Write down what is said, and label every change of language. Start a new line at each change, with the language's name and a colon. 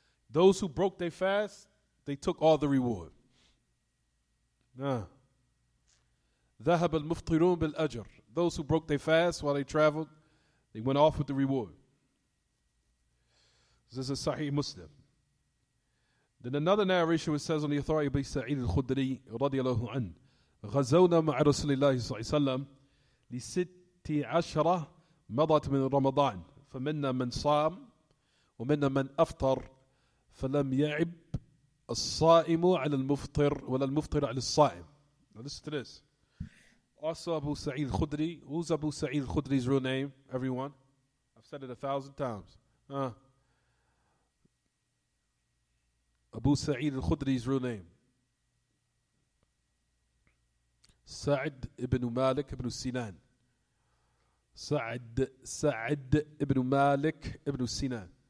English: Those who broke their fast, they took all the reward.
Arabic: ذهب المفطرون بالأجر.
English: Those who broke their fast while they traveled, they went off with the reward. This is Sahih Muslim. Then another narration which says on the authority of Sa'id al-Khudri radiyallahu anhu,
Arabic: غزونا مع رسول الله صلى الله عليه وسلم لست عشرة مضت من رمضان فمنا من صام ومنا من أفطر فلم يعب الصائم على المفطر ولا المفطر على الصائم.
English: Now listen to this. Also Abu Sa'id al-Khudri. Who's Abu Sa'id al-Khudri's real name, everyone? I've said it 1,000 times. Abu Sa'id al-Khudri's real name. Sa'id ibn Malik ibn Sinan. Sa'id ibn Malik ibn Sinan.